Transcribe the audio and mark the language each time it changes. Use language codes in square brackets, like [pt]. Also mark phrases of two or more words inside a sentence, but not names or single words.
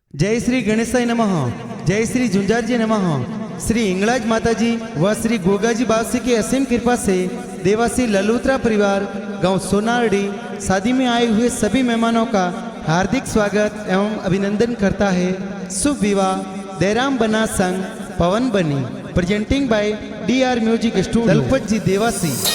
[hi] जय [sa] श्री गणेशाय नमः। [hi] जय श्री झुंझारजी नमः। श्री इंगलाज माताजी व श्री गोगाजी बासी की असीम कृपा से देवासी ललूत्रा परिवार गांव सोनारडी शादी में आए हुए सभी मेहमानों का हार्दिक स्वागत एवं अभिनंदन करता है। शुभ विवाह देराम बना संग पवन बनी [en] presenting by [hi] DR म्यूजिक स्टूडियो दलपत जी देवासी।